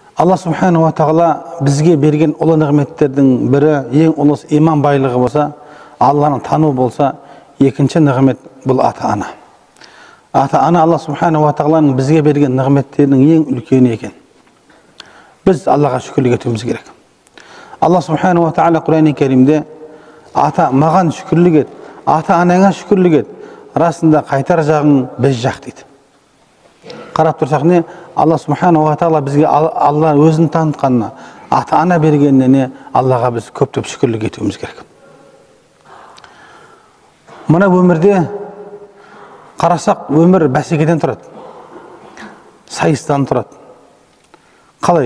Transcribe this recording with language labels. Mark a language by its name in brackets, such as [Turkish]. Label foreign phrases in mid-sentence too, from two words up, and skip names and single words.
[Arabic] الله سبحانه وتعالى [Kazakh] bizге берген ұлы нығметтердің бірі, ең ұлысы иман байлығы болса, Алланы тану болса, екінші нығмет бұл ата-ана. Ата-ана [Arabic] الله سبحانه وتعالى [Kazakh] бізге берген нығметтерінің ең үлкені екен. Біз Аллаға шүкірлік етуіміз керек. [Arabic] الله سبحانه وتعالى [Kazakh] Құран-ы Кәрімде ата маған шүкірлік ет, ата-анаңа шүкірлік ет, расында қайтар жағың біз жақ дейді. Қарап тұрсақ не, [Arabic] الله سبحانه وتعالى [Kazakh] бізге Алла өзін танытқанына, ата-ана бергеніне Аллаға біз көптеп шүкірлік етуіміз керек. Мына өмірде қарасақ, өмір бәсекеден тұрады, сайыстан тұрады. Қалай?